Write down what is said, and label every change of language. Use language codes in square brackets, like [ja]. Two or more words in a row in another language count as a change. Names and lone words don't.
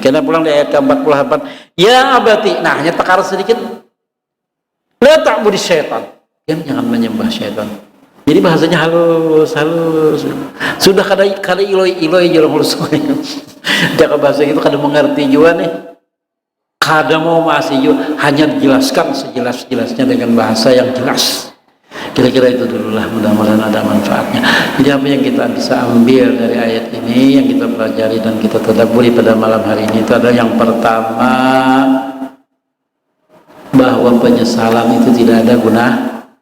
[id] Kita pulang di ayat ke-48. [ar] Ya abati. [id] Nah, hanya tekar sedikit. [ar] La ta'budi syaitan. [id] Jangan menyembah syaitan. Jadi bahasanya halus. Sudah kada iloi jorong halus. Jika bahasa itu kada mengerti juga nih. Kada mau masih juga, hanya dijelaskan sejelas-jelasnya dengan bahasa yang jelas. Kira-kira itu dululah, mudah-mudahan ada manfaatnya. Jadi apa yang kita bisa ambil dari ayat ini, yang kita pelajari dan kita tadabburi pada malam hari ini itu adalah yang pertama, bahwa penyesalan itu tidak ada gunanya.